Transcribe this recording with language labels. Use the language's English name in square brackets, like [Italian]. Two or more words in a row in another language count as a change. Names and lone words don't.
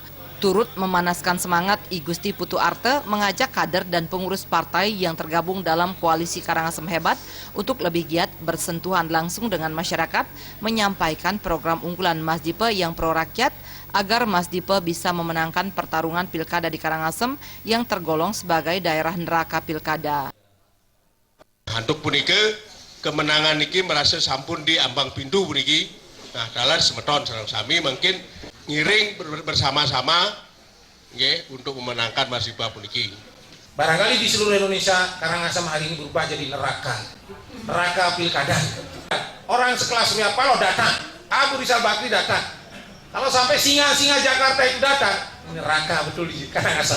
[Indonesian] Turut memanaskan semangat, Igusti Putu Arte mengajak kader dan pengurus partai yang tergabung dalam koalisi Karangasem Hebat untuk lebih giat bersentuhan langsung dengan masyarakat, menyampaikan program unggulan Mas Dipa yang pro rakyat agar Mas Dipa bisa memenangkan pertarungan pilkada di Karangasem yang tergolong sebagai daerah neraka pilkada. Untuk punike kemenangan niki merasa sampun di ambang pintu puniki. Nah, dalam [Balinese] semeton sareng sami [Indonesian] mungkin ngiring bersama-sama untuk memenangkan Mas Dipa puniki. Barangkali di seluruh Indonesia Karangasem hari ini berubah jadi neraka pilkada. Orang sekelas Surya Paloh datang, Abu Rizal Bakri datang. Kalau sampai singa-singa Jakarta itu datang, ini neraka betul di Karangasem.